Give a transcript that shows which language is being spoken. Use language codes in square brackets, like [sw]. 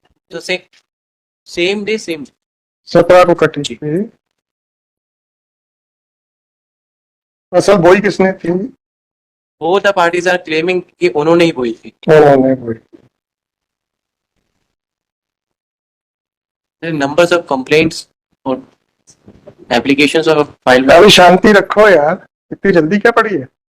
[hi] तो same day same 17 को कटी थी। फसल बोई किसने थी? [en] both the parties are claiming [hi] कि उन्होंने ही बोई थी. उन्होंने बोली। [en] There are numbers of complaints or applications of filed by. [hi] अभी शांति रखो यार, इतनी जल्दी क्या पड़ी है?